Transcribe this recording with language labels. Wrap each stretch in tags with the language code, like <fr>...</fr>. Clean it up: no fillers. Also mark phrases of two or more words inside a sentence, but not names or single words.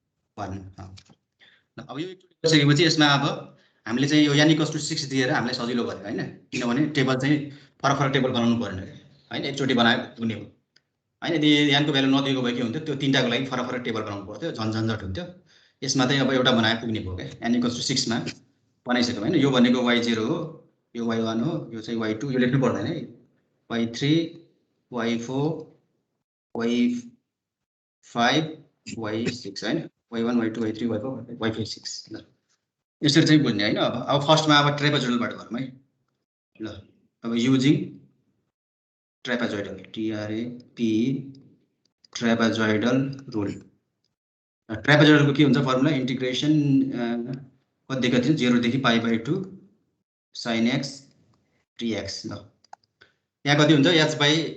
<ne>अब यो सकेपछि यसमा अब हामीले चाहिँ यो n = 6 दिएर हामीलाई सजिलो भयो हैन किनभने टेबल चाहिँ फरक फरक टेबल बनाउनु पर्दैन हैन एकचोटी बनाए पुग्ने हो हैन यदि n को भ्यालु नदिएको भए के हुन्थ्यो त्यो तीनटाको लागि फरक फरक टेबल बनाउनु पर्थ्यो झन्झट हुन्थ्यो यसमा चाहिँ अब एउटा बनाए पुग्ने भयो के n = 6 मा बनाइसक्यौ हैन यो भनेको y0 हो यो y1 हो यो चाहिँ y2 यो लेख्नु पर्दैन है y3 y4 y5 y6 हैन y1 y2 y3 y4 y5 6 ल यसरी चाहिँ बुझ्ने हैन अब फर्स्टमा अब ट्रेपेजोइडलबाट गरौँ है ल अब</ne> <en>using trapezoidal trapezoidal rule</en> <ne>ट्रेपेजोइडलको के हुन्छ</ne> <en>formula integration</en> <ne>कतिदेखि कति 0 देखि</ne> <en>pi by 2 sin x dx</en> <ne>ल यहाँ कति हुन्छ h बाई</ne>